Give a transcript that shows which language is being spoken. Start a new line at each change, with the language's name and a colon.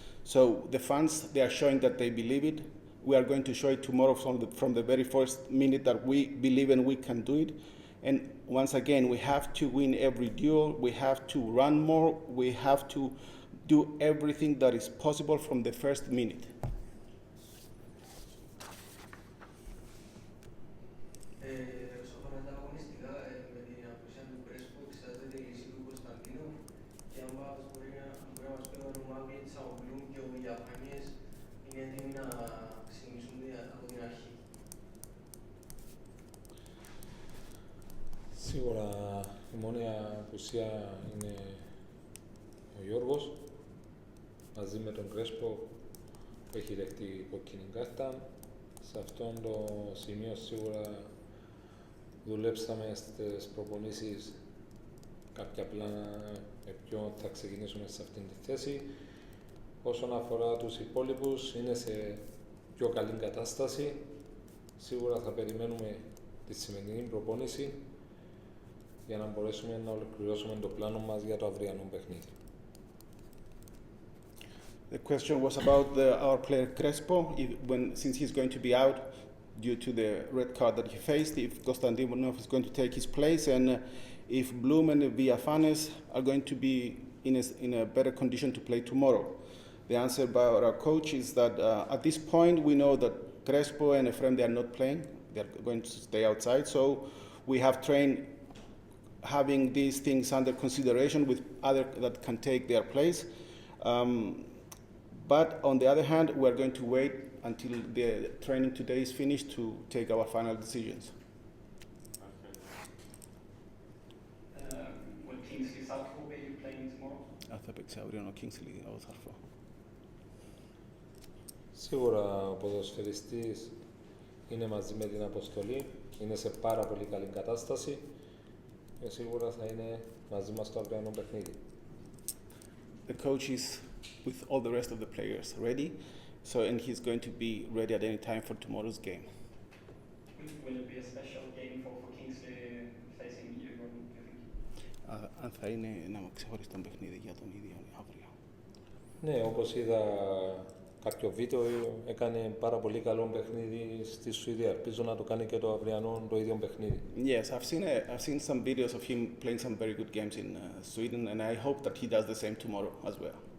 English: So the fans, they are showing that they believe it. We are going to show it tomorrow from the very first minute that we believe and we can do it. And once again, we have to win every duel, we have to run more, we have to do everything that is possible from the first minute.
Greek: Όσον αφορά τα αγωνιστικά, με την απουσία του Κρέσπο, εξετάζεται η λύση του Κωνσταντίνου και αν μπορεί να μας πει ο Μάγκλητς, ο Μπλουμ και ο Ιαπωνίες είναι έτοιμοι να ξεκινήσουν από την αρχή. Σίγουρα η μόνη απουσία είναι ο Γιώργος, μαζί με τον Κρέσπο που έχει δεχτεί κόκκινη κάρτα. Σε αυτόν το σημείο σίγουρα δουλέψαμε στις προπονήσεις κάποια πλάνα με ποιον θα ξεκινήσουμε σε αυτήν τη θέση. Όσον αφορά τους υπόλοιπους, είναι σε πιο καλή κατάσταση. Σίγουρα θα περιμένουμε τη σημερινή προπόνηση για να μπορέσουμε να ολοκληρώσουμε το πλάνο μας για το αυριανό παιχνίδι.
English: The question was about our player Crespo, since he's going to be out due to the red card that he faced, if Konstantinov is going to take his place, and if Blum and Villafanes are going to be in a better condition to play tomorrow. The answer by our coach is that at this point we know that Crespo and Efrem, they are not playing, they are going to stay outside, so we have trained having these things under consideration with others that can take their place. But on the other hand, we are going to wait until the training today is finished to take our final decisions. Will Kingsley Southall be playing tomorrow?
Greek: Θα παίξει αύριο ο Kingsley, ο Θαρφό. Σίγουρα ο ποδοσφαιριστής είναι μαζί με την αποστολή, είναι σε πάρα πολύ καλή κατάσταση και σίγουρα θα είναι μαζί μας στο αυριανό παιχνίδι.
English: The coach is with all the rest of the players ready, and he's going to be ready at any time for tomorrow's game. Will it be a special game for Kingsley facing you, do you think?
Greek: Αν θα είναι ένα ξεχωριστό παιχνίδι για τον ίδιο αύριο. Ναι, όπως είδα κάποιο βίντεο, έκανε πάρα πολύ καλό παιχνίδι στη Σουηδία. Ελπίζω να το κάνει και το αυριανό το ίδιο παιχνίδι.
English: Yes, I've seen some videos of him playing some very good games in Sweden, and I hope that he does the same tomorrow as well.